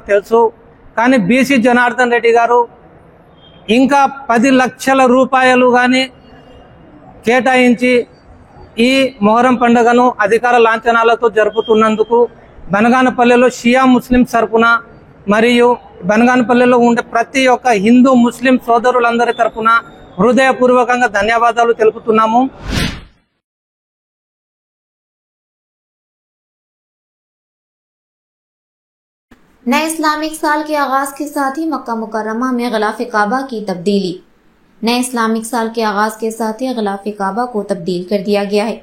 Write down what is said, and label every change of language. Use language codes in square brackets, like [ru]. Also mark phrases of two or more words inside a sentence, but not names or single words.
[te] తెలుసు, కానీ బీసీ జనార్దన్ రెడ్డి గారు ఇంకా 10 లక్షల రూపాయలు కానీ కేటాయించి ఈ మొహరం పండుగను అధికార లాంఛనాలతో జరుపుతున్నందుకు బనగానపల్లెలో షియా ముస్లిం తరపున మరియు బనగానపల్లెలో ఉండే ప్రతి ఒక్క హిందూ ముస్లిం సోదరులందరి తరపున హృదయపూర్వకంగా ధన్యవాదాలు తెలుపుతున్నాము। [ur] نئے اسلامک سال کے آغاز کے ساتھ ہی مکہ مکرمہ میں غلاف کعبہ کی تبدیلی۔ نئے اسلامک سال کے آغاز کے ساتھ ہی غلاف کعبہ کو تبدیل کر دیا گیا ہے۔